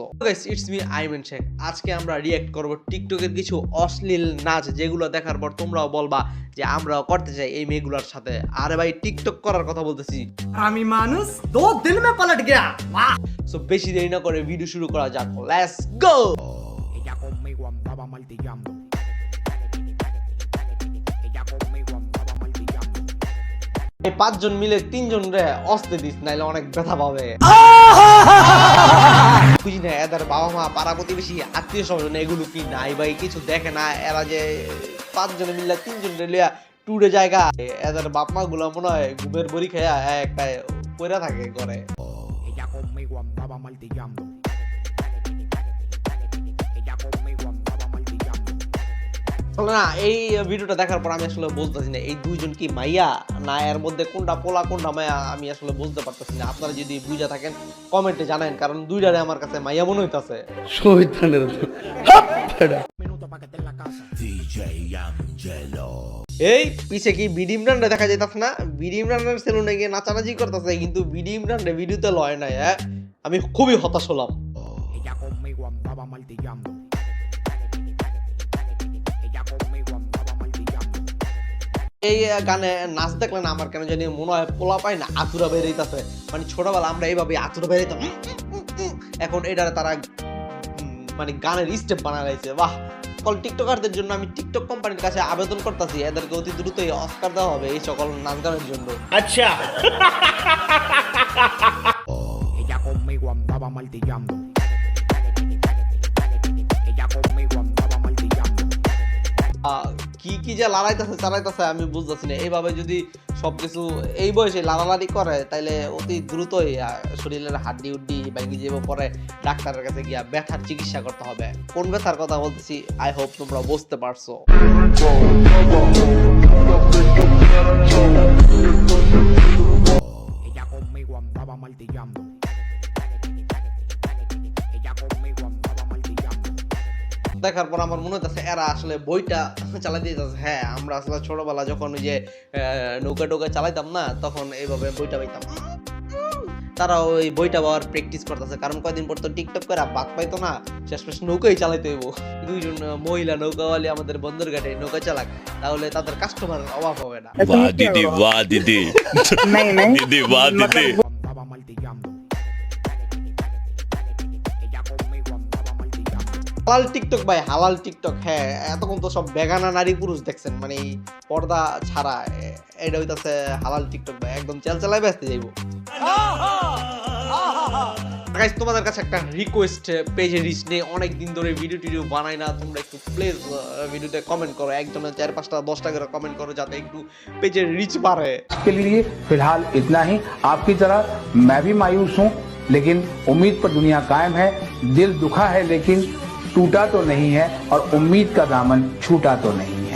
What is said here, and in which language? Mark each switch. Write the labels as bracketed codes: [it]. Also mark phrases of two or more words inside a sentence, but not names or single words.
[en] guys, it's me Aiman Sheikh. [bn] আজকে আমরা রিঅ্যাক্ট করব টিকটকের কিছু অশ্লীল নাচ, যেগুলো দেখার পর তোমরাও বলবা যে আমরাও করতে চাই এই মেয়েগুলোর সাথে। আরে ভাই, টিকটক করার কথা বলতেছি। আমি মানুষ 2 [hi] दिन में पलट गया। [bn] বাহ! সো বেশি দেরি না করে ভিডিও শুরু করা যাক। [en] let's go. [es] Ella conmigo andaba martillando. Ella conmigo andaba martillando. [bn] এই পাঁচজন মিলে তিনজন রে অস্তে দিস, নাইলে অনেক ব্যথা পাবে। বুঝি না এদের বাবা মা, পাড়া প্রতিবেশী, আত্মীয় স্বজন এগুলো কি নাই ভাই, কিছু দেখে না। এরা যে পাঁচজনে মিলে তিনজন রে লিয়া ট্যুরে জায়গা, এদের বাপ মা গুলো মনে হয় ঘুমের বড়ি খেয়া একটা পয়রা থাকে ঘরে। [es] Ella conmigo andaba martillando. Ella conmigo andaba martillando. [bn] না, এই ভিডিওটা দেখার পর আমি আসলে বুঝতেছি না এই দুইজন কি মাইয়া না এর মধ্যে কোনটা পোলা কোনটা মাইয়া, আমি আসলে বুঝতে পারতেছি না। আপনারা যদি বুঝা থাকেন কমেন্টে জানান, কারণ দুইটারে আমার কাছে মাইয়া মনে হইতাছে। [es] Minuto para que esté en la casa. [bn] এই পিছে কি বিডি ইমরানরে দেখা যাইতাছে না? বিডি ইমরানের সেলুনে গিয়ে নাচানাচি করতেছে, কিন্তু বিডি ইমরানরে ভিডিওতে লয় নাই। আমি খুবই হতাশ হলাম। [es] Ella conmigo andaba martillando. Ella conmigo andaba martillando. [bn] এই গানে নাচ দেখলে না আমার কেন জানি মনে হয় পোলা পায় না আতুরা বেরিয়েছে। মানে ছোটবেলা আমরা এইভাবে আতুরা বেরিয়েতাম, এখন এটারে তারা মানে গানের স্টেপ বানায় লাইছে। বাহ! সকল টিকটকারদের জন্য আমি টিকটক কোম্পানির কাছে আবেদন করতেছি, এদেরকে অতি দ্রুতই অস্কার দেওয়া হবে এই সকল নাচ গানের জন্য। আচ্ছা। [es] Ella conmigo andaba martillando. Ella conmigo andaba martillando. [bn] কি কি যে লড়াইতেছে চালাইতেছে আমি বুঝতেছি না। এইভাবে যদি সবকিছু এই বয়সে লাড়ালাড়ি করে তাইলে অতি দ্রুতই শরীরের হাড্ডি উড্ডি ভেঙে যাবে, পরে ডাক্তারের কাছে গিয়া ব্যথার চিকিৎসা করতে হবে। কোন ব্যথার কথা বলতেছি [en] I hope [bn] তোমরা বুঝতে পারছো। [es] Ella conmigo andaba martillando. Ella conmigo andaba martillando. [bn] দেখার পর আমার মনে হচ্ছে এরা আসলে বইটা চালাই দিতেছে। হ্যাঁ, আমরা আসলে ছোটবেলা যখন ওই যে নৌকা টোকা চালাইতাম না, তখন এইভাবে বইটা পাইতাম। তারা ওই বইটা পাওয়ার প্র্যাকটিস করতেছে, কারণ কয়দিন পর তো টিকটক করে বাদ পাইতো না, শেষমেশ নৌকাই চালাইতে হইব। দুইজন মহিলা নৌকাওয়ালি আমাদের বন্দর ঘাটে নৌকা চালাক, তাহলে তাদের কাস্টমারের অভাব হবে না। [hi] वाह दीदी वाह दीदी दीदी वाह दीदी [es] Andaba martillando. Ella conmigo andaba martillando. [bn] হালাল টিকটক ভাই, হালাল টিকটক। হ্যাঁ, এতক্ষণ তো সব বেগানা নারী পুরুষ দেখছেন, মানে এই পর্দা ছাড়া। এটা হইতাছে হালাল টিকটক ভাই, একদম চালাই ব্যস্ত যাইবো। গাইস, তোমাদের কাছে একটা রিকোয়েস্ট, পেজে রিচ নেই, অনেকদিন ধরে ভিডিও টিডিও বানাই না। তোমরা একটু প্লিজ ভিডিওতে কমেন্ট করো, একজনের 4-5টা 10টা করে কমেন্ট করো, যাতে একটু পেজের রিচ বাড়ে। [hi] के लिए फिलहाल इतना ही। आपकी तरह मैं भी मायूस हूँ, लेकिन उम्मीद पर दुनिया कायम है। दिल दुखा है लेकिन टूटा तो नहीं है, और उम्मीद का दामन छूटा तो नहीं।